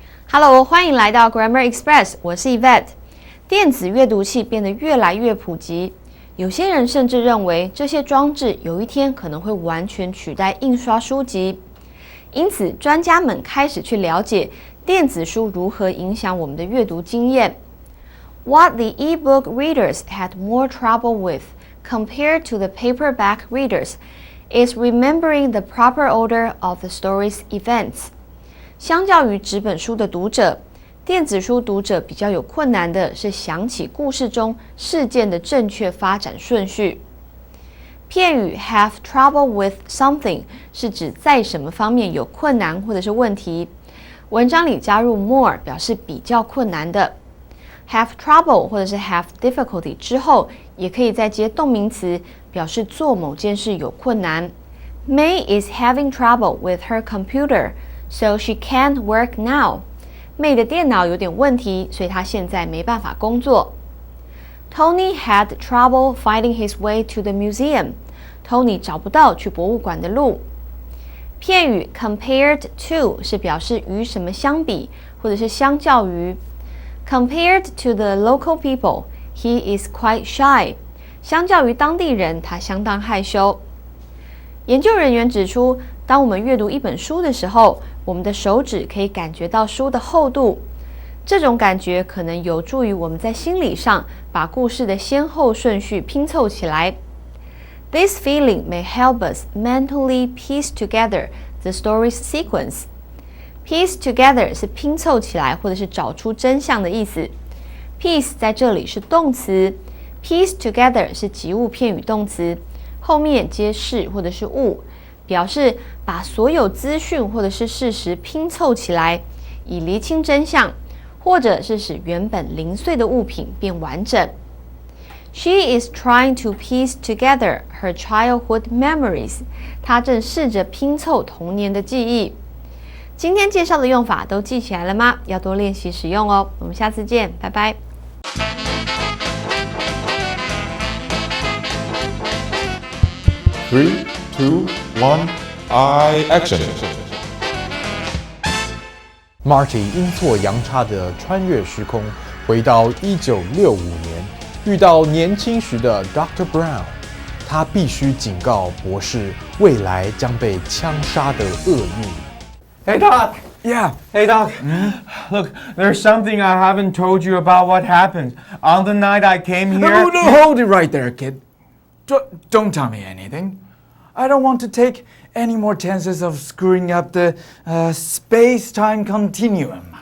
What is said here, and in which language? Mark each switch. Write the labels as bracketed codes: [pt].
[zh] Hello， 欢迎来到 Grammar Express， 我是 Yvette。电子阅读器变得越来越普及，有些人甚至认为这些装置有一天可能会完全取代印刷书籍。因此，专家们开始去了解电子书如何影响我们的阅读经验。 [en] What the e-book readers had more trouble with compared to the paperback readers is remembering the proper order of the story's events. [zh] 相较于纸本书的读者，电子书读者比较有困难的是想起故事中事件的正确发展顺序。片语 [en] have trouble with something [zh] 是指在什么方面有困难或者是问题。文章里加入 more 表示比较困难的。 [en] have trouble [zh] 或者是 [en] have difficulty [zh] 之后，也可以再接动名词，表示做某件事有困难。 [en] May is having trouble with her computer, so she can't work now. [zh] May 的电脑有点问题，所以她现在没办法工作。 [en] Tony had trouble finding his way to the museum. [zh] Tony 找不到去博物馆的路。片语 [en] compared to [zh] 是表示与什么相比，或者是相较于。 [en] Compared to the local people, he is quite shy. [zh] 相较于当地人，他相当害羞。研究人员指出，当我们阅读一本书的时候，我们的手指可以感觉到书的厚度。这种感觉可能有助于我们在心理上把故事的先后顺序拼凑起来。 [en] This feeling may help us mentally piece together the story's sequence. Piece together [zh] 是拼凑起来或者是找出真相的意思。 Piece 在这里是动词 ， [en] piece together [zh] 是及物片语动词，后面接事或者是物，表示把所有资讯或者是事实拼凑起来，以厘清真相。或者是使原本零碎的物品变完整。 [en] She is trying to piece together her childhood memories. [zh] 她正试着拼凑童年的记忆。今天介绍的用法都记起来了吗？要多练习使用哦。我们下次见，拜拜。 [en] 3, 2, 1, action. [zh] Marty 阴错阳差地穿越时空，回到1965年，遇到年轻时的 Dr. Brown。他必须警告博士，未来将被枪杀的恶意。 [en] Hey Doc! Yeah. Hey Doc! Look, there's something I haven't told you about what happened. On the night I came here... No, hold it right there, kid. Don't tell me anything. I don't want to take any more chances of screwing up the space-time continuum.